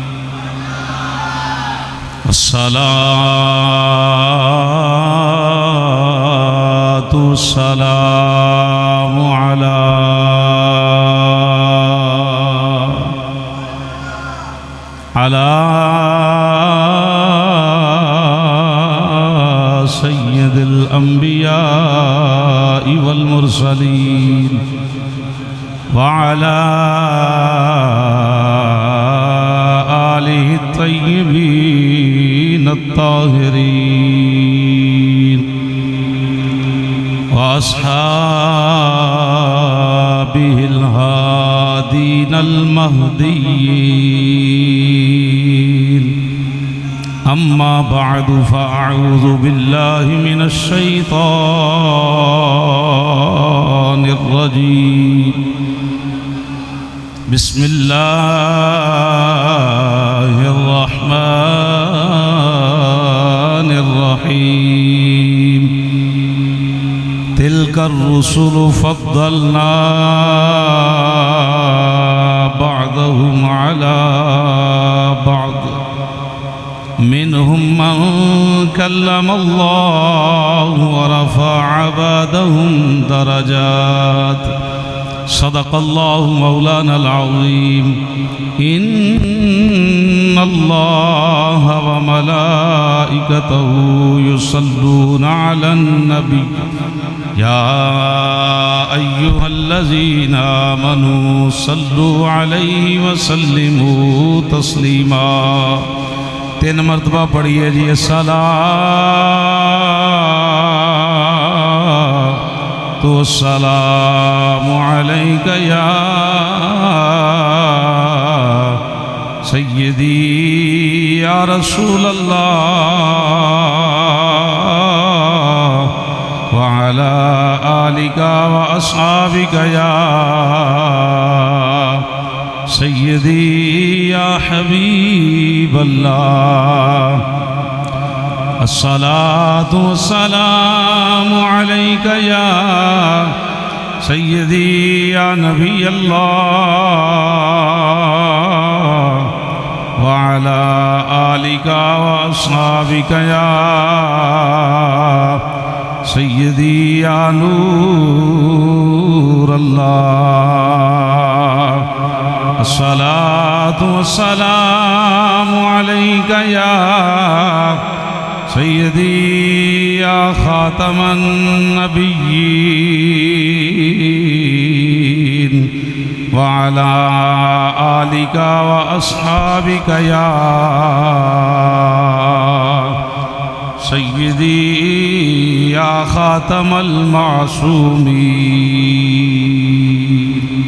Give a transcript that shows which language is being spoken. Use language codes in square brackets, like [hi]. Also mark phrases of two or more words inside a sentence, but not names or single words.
[ar] الصلاة والسلام على سيد الأنبياء والمرسلين وعلى آله الطيبين الطاهرين وأصحابه الهادين المهديين. أما بعد فأعوذ بالله من الشيطان الرجيم. بسم الله الرحمن الرحيم. تلك الرسل فضلنا بعضهم على بعض منهم من كلم الله ورفع بعضهم درجات. صدق الله مولانا العظيم. إن الله وملائكته يصلون على النبي يا أيها الذين آمنوا صلوا عليه وسلموا تسليما. [ur] 3 مرتبہ پڑھیے جی. [ar] الصلاة والسلام عليك يا سيدي يا رسول الله وعلى آلك وأصحابك يا سيدي يا حبيب الله. الصلاة والسلام عليك يا سيدي يا نبي الله وعلى آلك وأصحابك يا سيدي يا نور الله. الصلاة والسلام عليك يا سيدي يا خاتم النبيين وعلى آلك وأصحابك يا سيدي يا خاتم المعصومين.